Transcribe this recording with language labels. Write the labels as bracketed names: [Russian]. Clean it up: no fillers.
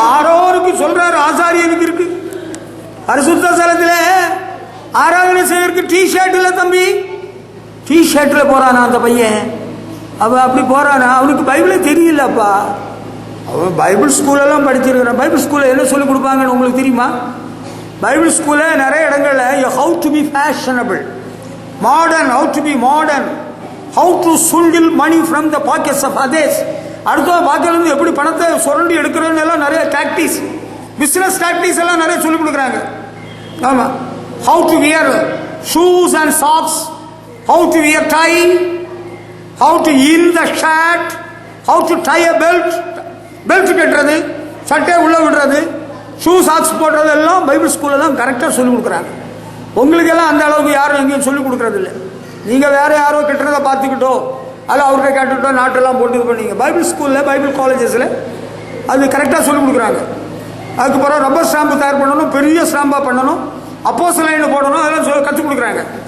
[Tamil] ஆரோனுக்கு சொல்றாரு, ஆசாரியனுக்கு இருக்கு. பரிசுத்த ஸ்தலத்தில் ஆராதனை செய்வதற்கு டி ஷர்ட் இல்ல தம்பி. டி ஷர்ட்ல போறானா அந்த பையன்? அவன் அப்படி போறானா? அவனுக்கு பைபிளே தெரியலப்பா. அவன் பைபிள் ஸ்கூலெல்லாம் படிச்சிருக்கிறான். பைபிள் ஸ்கூல்ல என்ன சொல்லி கொடுப்பாங்கன்னு உங்களுக்கு தெரியுமா? பைபிள் ஸ்கூல்ல நிறைய இடங்கள்ல [English] how to be fashionable, modern, how to be modern, how to swindle money from the pockets of others. [Tamil] அடுத்த பாக்கிலிருந்து எப்படி பணத்தை சுரண்டி எடுக்கிறோன்னு எல்லாம் நிறைய டாக்டிக்ஸ், பிசினஸ் டாக்டிக்ஸ் எல்லாம் நிறைய சொல்லி கொடுக்குறாங்க. ஆமா. [English] how to wear shoes and socks, how to wear tie, how to in the shirt, how to tie a belt, [Tamil] belt கட்டுறது, சட்டை உள்ள விடுறது, ஷூ சாக்ஸ் போடுறது எல்லாம் பைபிள் ஸ்கூல்ல தான் கரெக்டாக சொல்லிக் கொடுக்குறாங்க. உங்களுக்கு எல்லாம் அந்த அளவுக்கு யாரும் எங்கேயும் சொல்லிக் கொடுக்கறது இல்லை. நீங்கள் வேற யாரோ கட்டுறதை பார்த்துக்கிட்டோ அல்ல அவர்கிட்ட கேட்டுக்கிட்டோ நாட்டெல்லாம் போட்டு இது பண்ணீங்க. பைபிள் ஸ்கூலில், பைபிள் காலேஜஸில் அது கரெக்டாக சொல்லிக் கொடுக்குறாங்க. அதுக்கப்புறம் ரப்பர் ஸ்டாம்பு தயார் பண்ணணும், பெரிய ஸ்டாம்பாக பண்ணணும், அப்போஸ்தலன்னு போடணும், அதெல்லாம் கற்றுக் கொடுக்குறாங்க.